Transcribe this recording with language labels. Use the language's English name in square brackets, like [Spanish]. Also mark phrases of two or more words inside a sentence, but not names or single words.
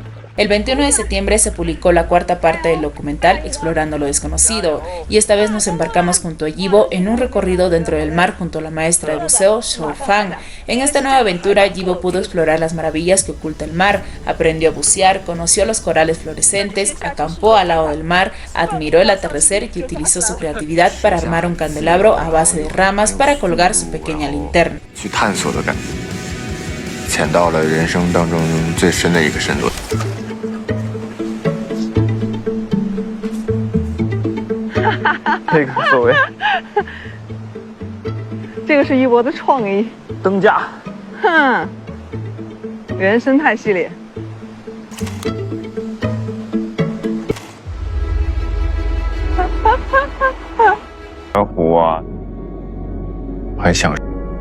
[Spanish] El 21 de septiembre se publicó la cuarta parte del documental Explorando lo desconocido, y esta vez nos embarcamos junto a Yibo en un recorrido dentro del mar junto a la maestra de buceo Shou Fan. En esta nueva aventura, Yibo pudo explorar las maravillas que oculta el mar, aprendió a bucear, conoció los corales fluorescentes, acampó al lado del mar, admiró el atardecer y utilizó su creatividad para armar un candelabro a base de ramas para colgar su pequeña linterna. [Chinese] 去探索的感觉，潜到了人生当中最深的一个深度。这个所谓，这个是一博的创意。灯架，哼，原生态系列。而湖啊，很享受。